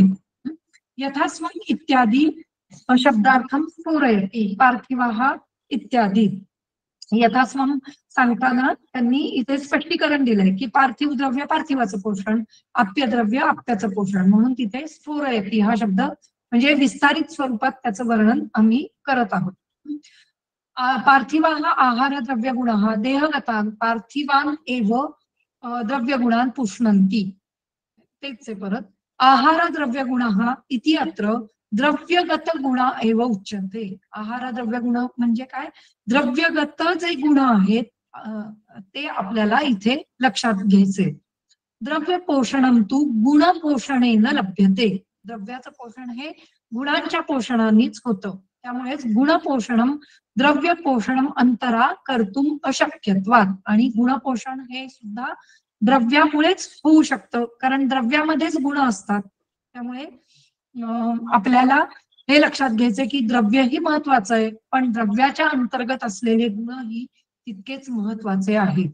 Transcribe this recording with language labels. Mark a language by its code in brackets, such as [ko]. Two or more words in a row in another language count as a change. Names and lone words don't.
[sa] यथास्वम इत्यादी शब्दार्थम स्फुरयति पार्थिवाः इत्यादी. [mr] यथास्वम सांगताना त्यांनी इथे स्पष्टीकरण दिलंय की पार्थिव द्रव्य पार्थिवाचं पोषण, आप्य द्रव्य आप्याचं पोषण, म्हणून तिथे स्फुरयति हा शब्द म्हणजे विस्तारित स्वरूपात त्याचं वर्णन आम्ही करत आहोत. [sa] पार्थिवाः आहार द्रव्य गुणाः देहगतान् पार्थिवान् एव द्रव्य गुणान् पुष्णन्ति. [mr] तेच आहे परत, [sa] आहार द्रव्य गुणाः इति अत्र द्रव्यगत गुणा एव उच्यन्ते. [mr] आहार द्रव्य गुण म्हणजे काय, द्रव्यगत जे गुण आहेत ते आपल्याला इथे लक्षात घ्यायचे. [sa] द्रव्य पोषणम तू गुण पोषणेन लभ्यते. [mr] द्रव्याचं पोषण हे गुणांच्या पोषणानेच होतं, त्यामुळेच [sa] गुणपोषणम द्रव्य पोषणम अंतरा कर्तुम अशक्यत्वात्. [mr] आणि गुणपोषण हे सुद्धा द्रव्यामुळेच होऊ शकतं, कारण द्रव्यामध्येच गुण असतात. त्यामुळे आपल्याला हे लक्षात घ्यायचंय की द्रव्यही महत्वाचं आहे, पण द्रव्याच्या अंतर्गत असलेले गुणही तितकेच महत्वाचे आहेत.